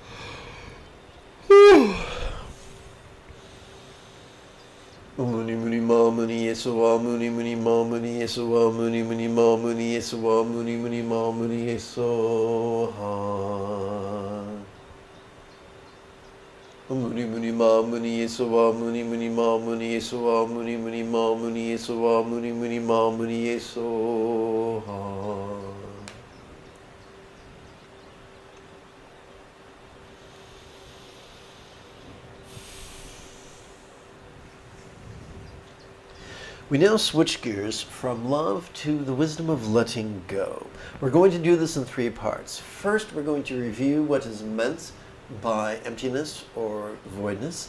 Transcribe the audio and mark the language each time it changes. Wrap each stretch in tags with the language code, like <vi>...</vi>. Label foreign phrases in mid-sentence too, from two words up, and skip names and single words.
<sa>Muni muni ma muni yesawa muni muni ma muni yesawa muni muni ma muni yesawa muni muni ma muni yesawa. Muni muni ma muni yesawa muni muni ma muni yesawa muni muni ma muni yesawa muni muni ma muni yesawa.</sa> <en>We now switch gears from love to the wisdom of letting go. We're going to do this in 3 parts. First, we're going to review what is meant by emptiness or voidness.</en>